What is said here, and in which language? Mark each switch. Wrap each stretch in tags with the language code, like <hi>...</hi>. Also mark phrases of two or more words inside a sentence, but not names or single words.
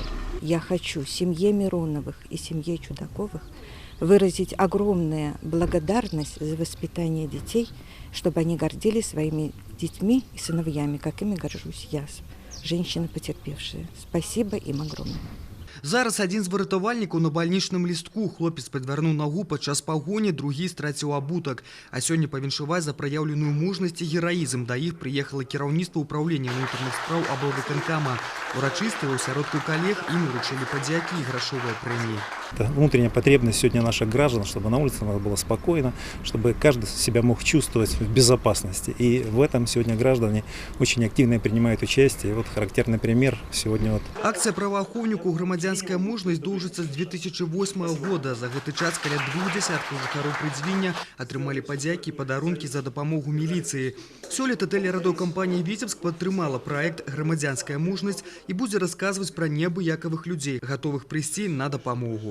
<ru>Я хочу семье Мироновых и семье Чудаковых выразить огромную благодарность за воспитание детей, чтобы они гордились своими детьми и сыновьями, как ими горжусь я, женщина потерпевшая. Спасибо им огромное.</ru> <be>Зараз адзін з выратавальнікаў на бальнічным лістку. Хлопец падвярнуў нагу падчас пагоні, другі страціў абутак. А сёння павіншаваць за праяўленую мужнасць і гераізм. Да іх прыехала кіраўніцтва ўправлення ўнутраных спраў аблвыканкама. Урачыста ў асяродку калег ім уручылі падзякі і грашовыя прэміі.</be> <ru>Это внутренняя потребность сегодня наших граждан, чтобы на улице было спокойно, чтобы каждый себя мог чувствовать в безопасности. И в этом сегодня граждане очень активно принимают участие. И вот характерный пример сегодня вот.</ru> <be>Акция праваахоўніку «Грамадзянская мужнасць» доўжыцца з 2008 года. За гэты час каля 20 жыхароў Прыдзвіння атрымалі падзякі і падарункі за дапамогу міліцыі. Сёлета тэлерадыёкампанія «Віцебск» падтрымала праект «Грамадзянская мужнасць» і будзе расказваць пра неабыякавых людзей, гатовых прыйсці на дапамогу.</be>